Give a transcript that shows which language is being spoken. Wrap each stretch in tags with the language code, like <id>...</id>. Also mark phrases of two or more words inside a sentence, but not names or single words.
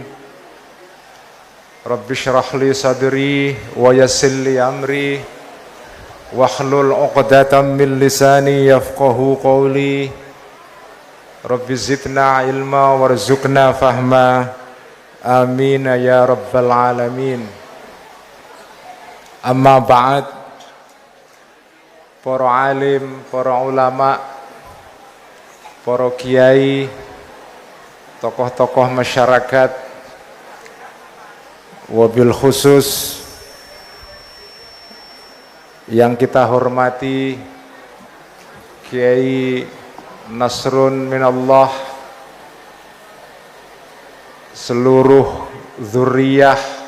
<ar>رب اشرح لي صدري ويسر لي أمري واحلل عقدة من لساني يفقهوا قولي. رب زدنا علما وارزقنا فهما. آمين يا رب العالمين. أما بعد,</ar> <id>para alim, para ulama, para kiai, tokoh-tokoh masyarakat,</id> <ar>وبالخصوص</ar> <id>yang kita hormati Kiai Nasrun Minallah, seluruh zuriyah</id>